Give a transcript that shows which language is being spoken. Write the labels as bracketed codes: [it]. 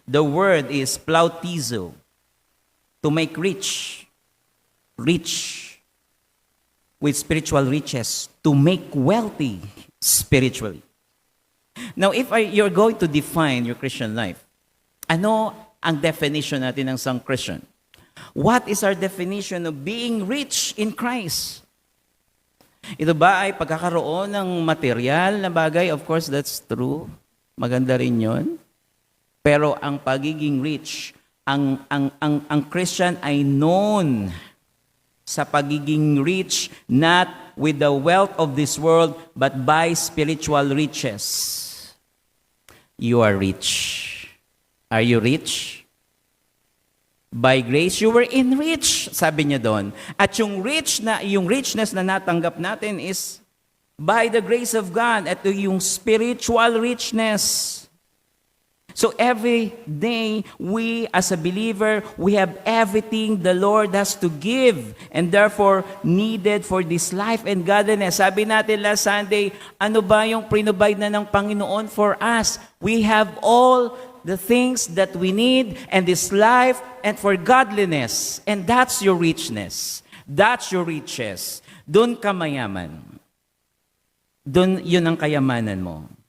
[en] The word is plautizo, to make rich, rich with spiritual riches, to make wealthy spiritually. Now, if you're going to define your Christian life, [tl] ano ang definition natin ng isang Christian? [en] What is our definition of being rich in Christ? [tl] Ito ba ay pagkakaroon ng material na bagay? [en] Of course, that's true. [tl] Maganda rin yun. Pero ang pagiging rich, [en] ang Christian ay known sa pagiging rich not with the wealth of this world, but by spiritual riches. You are rich. Are you rich? By grace, you were enriched, [tl] sabi niya doon. At yung richness na natanggap natin [en] is by the grace of God. At yung spiritual richness. So every day, we as a believer, we have everything the Lord has to give and therefore needed for this life and godliness. [tl] Sabi natin last Sunday, ano ba yung provide na ng Panginoon [en] for us? We have all the things that we need and this life and for godliness. And that's your richness. That's your riches. [tl] Doon ka mayaman. Doon yun ang kayamanan mo.